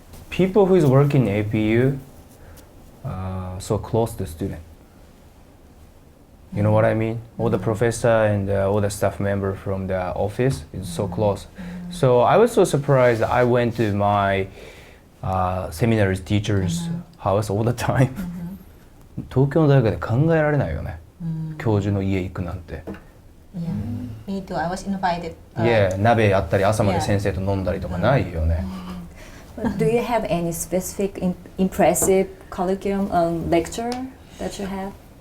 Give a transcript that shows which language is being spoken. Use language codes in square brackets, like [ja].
[en] People who is working in APU, so close to student. You know what I mean? All the professor and all the staff member from the office is so close. So I was so surprised. I went to my seminars teacher's house all the time. [ja] 東京の大学で考えられないよね。教授の家行くなんて。 [en] Yeah. Me too. I was invited. [ja] Yeah, 鍋やったり朝まで先生と飲んだりとかないよね。 [en] Do you have any specific impressive curriculum lecture that you have?